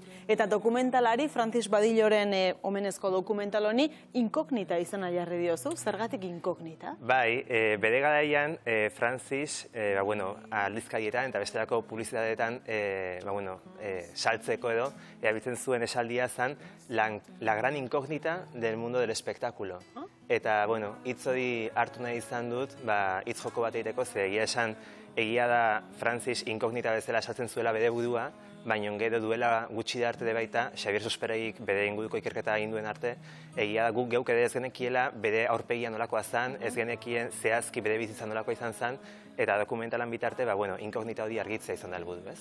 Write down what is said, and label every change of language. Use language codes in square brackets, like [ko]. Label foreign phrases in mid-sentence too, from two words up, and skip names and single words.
[eu] Eta dokumentalari, Francis Badilloren omenezko dokumental honi, Inkognita izena jarri diozu, zergatik Inkognita? Bai, bere garaian, Francis, aldizkarietan eta bestelako publizitateetan saltzeko edo, erabiltzen zuen esaldia zen, [es] la gran incógnita del mundo del espectáculo. [eu] Eta, hitz hori hartu nahi izan dut, hitz joko bat egiteko, ze egia da Francis inkognita bezala esatzen zuela bere budua, baina gero duela gutxi da arte de baita, Xabier Susperegik bere inguruko ikerketa egin duen arte, egia da guk geuk ere ez genekiela bere aurpegia nolakoa zen, ez genekien zehazki bere bizitza nolakoa izan zen, eta dokumentalan bitarte, inkognita hori argitzea izan da helburu, ez?